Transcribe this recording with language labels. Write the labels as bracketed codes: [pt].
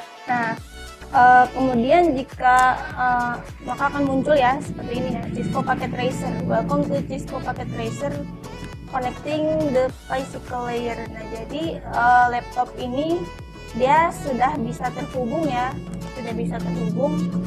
[id] Nah, kemudian jika maka akan muncul ya seperti ini ya, Cisco Packet Tracer. [en] Welcome to Cisco Packet Tracer, connecting the physical layer. [id] Nah, jadi laptop ini dia sudah bisa terhubung ya, sudah bisa terhubung.